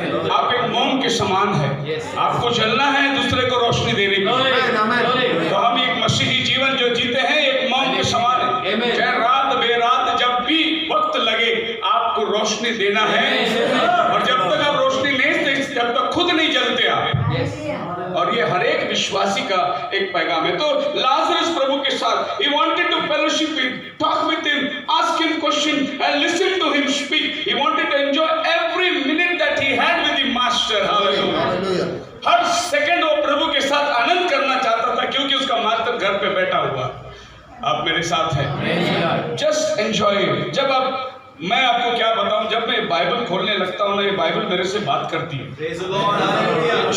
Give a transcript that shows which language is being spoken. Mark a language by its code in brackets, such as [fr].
[hi] आप एक मोम के समान है, आपको जलना है दूसरे को रोशनी देने की। तो हम एक मसीही जीवन जो जीते हैं एक मोम के समान है, चाहे रात बेरात जब भी वक्त लगे आपको रोशनी देना है। और जब तक आप रोशनी नहीं देते, जब तक खुद नहीं जलते आप। और ये हर एक विश्वासी का एक पैगाम है। तो लाजरस प्रभु के साथ, [en] he wanted to fellowship with, talk with him, ask him question and listen to him speak. He wanted to enjoy every minute that he had with the master. Hallelujah. [hi] हर second वो प्रभु के साथ आनंद करना चाहता था, क्योंकि उसका master घर पे बैठा हुआ। आप मेरे साथ हैं, [en] Just enjoy. [hi] जब आप, मैं आपको क्या बताऊं, जब मैं बाइबल खोलने लगता हूं ना, ये बाइबल मेरे से बात करती है। [en] Praise the Lord. Hallelujah.